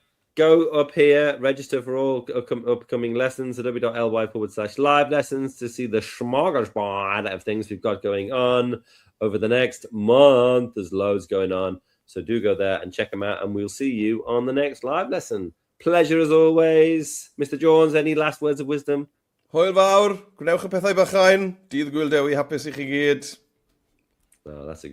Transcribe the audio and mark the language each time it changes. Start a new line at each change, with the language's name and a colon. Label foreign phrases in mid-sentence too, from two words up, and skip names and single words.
English: Go up here, register for all upcoming lessons at adobe.ly/live lessons to see the smorgasbord of things we've got going on over the next month. There's loads going on. So do go there and check them out, and we'll see you on the next live lesson. Pleasure as always. Mr. Jones, any last words of wisdom?
Welsh: Hwyl fawr. Gwnewch y pethau bychain. Dydd Gwyl Dewi hapus i chi gyd.
English: Oh, that's a good